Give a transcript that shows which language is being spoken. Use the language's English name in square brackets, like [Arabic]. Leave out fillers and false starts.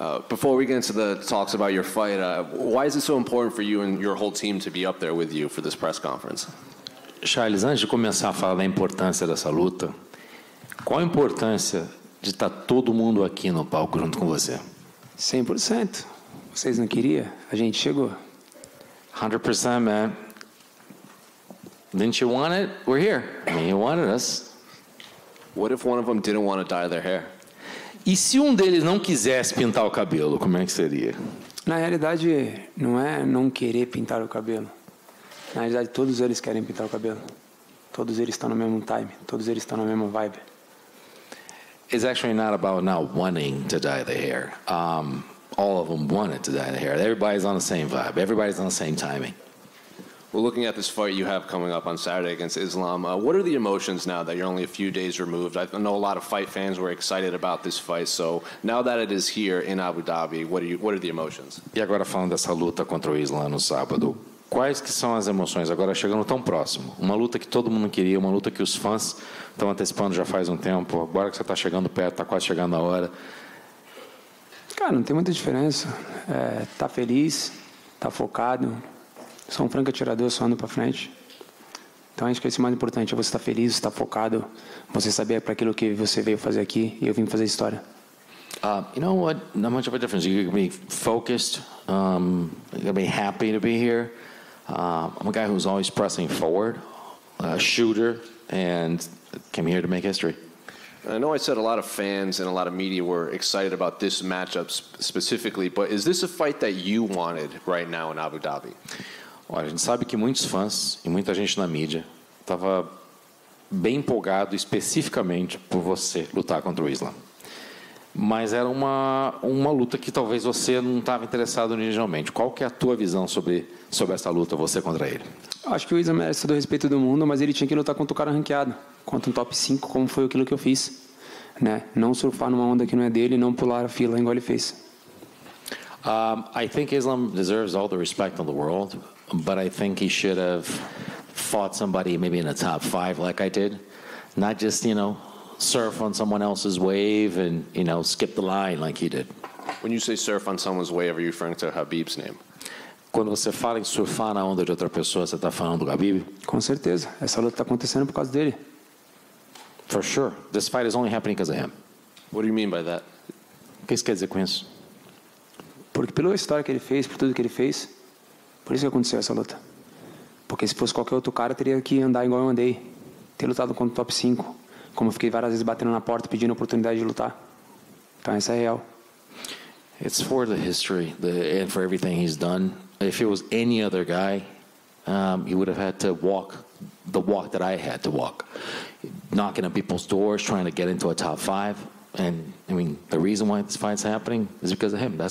[English] Before we get into the talks about your fight, why is it so important for you and your whole team to be up there with you for this press conference? [Portuguese] Charles, antes de começar a falar da importância dessa luta, qual a importância de estar todo mundo aqui no palco junto com você? 100%. Vocês não queriam? A gente chegou. [English] 100%, man. Didn't you want it? We're here. I mean, you wanted us. What if one of them didn't want to dye their hair? [Portuguese] E se um deles não quisesse pintar o cabelo, como é que seria? Na realidade, não é não querer pintar o cabelo. Na realidade, todos eles querem pintar o cabelo. Todos eles estão no mesmo time. Todos eles estão na mesma vibe. [English] It's actually not about not wanting to dye the hair. All of them wanted to dye the hair. Everybody's on the same vibe. Everybody's on the same timing. Well, looking at this fight you have coming up on Saturday against Islam, what are the emotions now that you're only a few days removed? I know a lot of fight fans were excited about this fight, so now that it is here in Abu Dhabi, what are the emotions? [Portuguese] E agora falando dessa luta contra o Islam no sábado, quais que são as emoções agora chegando tão próximo? Uma luta que todo mundo queria, uma luta que os fãs estão antecipando já faz um tempo, agora que você está chegando perto, está quase chegando a hora. Cara, não tem muita diferença. Tá feliz, tá focado. Sou um franco atirador, só ando para frente. Então acho que isso é o mais importante, é você estar feliz, estar focado, você saber para aquilo que você veio fazer aqui e eu vim fazer história. [English] You know what? Not much of a difference. You can be focused. You can be happy to be here. I'm a guy who's always pressing forward, a shooter, and came here to make history. I know I said a lot of fans and a lot of media were excited about this matchup specifically, but is this a fight that you wanted right now in Abu Dhabi? [Portuguese] Olha, a gente sabe que muitos fãs e muita gente na mídia estava bem empolgado especificamente por você lutar contra o Islam. Mas era uma luta que talvez você não estava interessado originalmente. Qual que é a tua visão sobre essa luta, você contra ele? Acho que o Islam merece todo o respeito do mundo, mas ele tinha que lutar contra o cara ranqueado, contra um top 5, como foi aquilo que eu fiz. Né? Não surfar numa onda que não é dele e não pular a fila igual ele fez. [English] I think Islam deserves all the respect in the world, but I think he should have fought somebody maybe in the top 5 like I did. Not just, surf on someone else's wave and, skip the line like he did. When you say surf on someone's wave, are you referring to Khabib's name? [Portuguese] Quando você fala em surfar na onda de outra pessoa, você está falando do Khabib? Com certeza. Essa luta está acontecendo por causa dele. [English] For sure. This fight is only happening because of him. What do you mean by that? [Portuguese] O que isso quer dizer com isso? Porque pela história que ele fez, por tudo que ele fez, por isso que aconteceu essa luta. Porque se fosse qualquer outro cara, teria que andar igual eu andei. Ter lutado contra o top 5. Como eu fiquei várias vezes batendo na porta, pedindo oportunidade de lutar. Então essa é real. [English] It's for the history and for everything he's done. If it was any other guy, he would have had to walk the walk that I had to walk. Knocking on people's doors, trying to get into a top 5. And, the reason why this fight's happening is because of him.